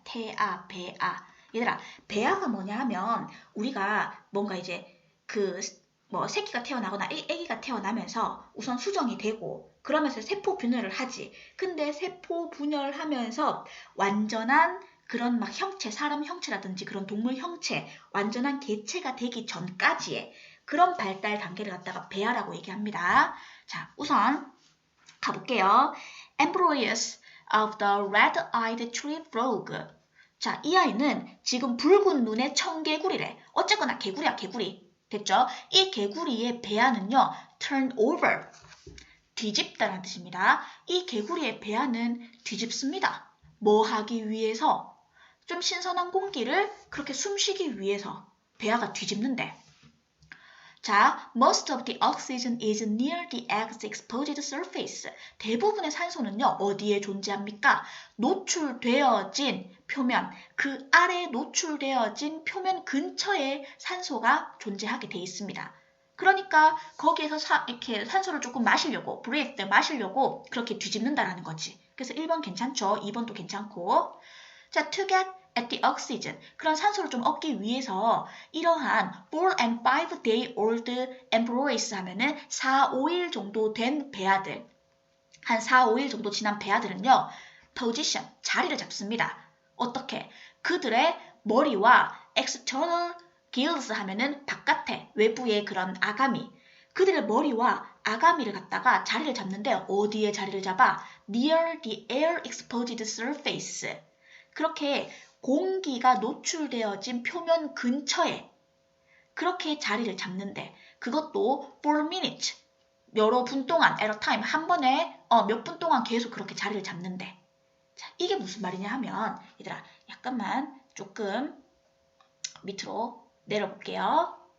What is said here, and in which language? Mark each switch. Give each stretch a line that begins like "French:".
Korean: 태아, 배아. 얘들아, 배아가 뭐냐 하면 우리가 뭔가 이제 새끼가 태어나거나 애기가 태어나면서 우선 수정이 되고 그러면서 세포 분열을 하지. 근데 세포 분열하면서 완전한 그런 막 형체, 사람 형체라든지 그런 동물 형체, 완전한 개체가 되기 전까지의 그런 발달 단계를 갖다가 배아라고 얘기합니다. 자, 우선 가볼게요.
English: Embryos of the red-eyed tree frog.
Korean: 자, 이 아이는 지금 붉은 눈의 청개구리래. 어쨌거나 개구리야, 개구리. 됐죠? 이 개구리의 배아는요,
English: turn over.
Korean: 뒤집다라는 뜻입니다. 이 개구리의 배아는 뒤집습니다. 뭐 하기 위해서? 좀 신선한 공기를 그렇게 숨쉬기 위해서 배아가 뒤집는데.
English: 자, most of the oxygen is near the egg's exposed surface.
Korean: 대부분의 산소는요, 어디에 존재합니까? 노출되어진 표면, 그 아래 노출되어진 표면 근처에 산소가 존재하게 돼 있습니다. 그러니까 거기에서 이렇게 산소를 조금 마시려고, breathe, 마시려고 그렇게 뒤집는다라는 거지. 그래서 1번 괜찮죠? 2번도 괜찮고. 자,
English: to get at the oxygen.
Korean: 그런 산소를 좀 얻기 위해서 이러한
English: 4 and 5 day old embryos
Korean: 하면은 4, 5일 정도 된 배아들, 한 4, 5일 정도 지난 배아들은요, position, 자리를 잡습니다. 어떻게? 그들의 머리와
English: external gills
Korean: 하면은 바깥에, 외부의 그런 아가미, 그들의 머리와 아가미를 갖다가 자리를 잡는데 어디에 자리를 잡아?
English: Near the air exposed surface.
Korean: 그렇게 공기가 노출되어진 표면 근처에 그렇게 자리를 잡는데 그것도 4 minutes, 여러 분 동안,
English: at a time,
Korean: 한 번에 몇 분 동안 계속 그렇게 자리를 잡는데. 자, 이게 무슨 말이냐 하면 얘들아 약간만 조금 밑으로 내려볼게요.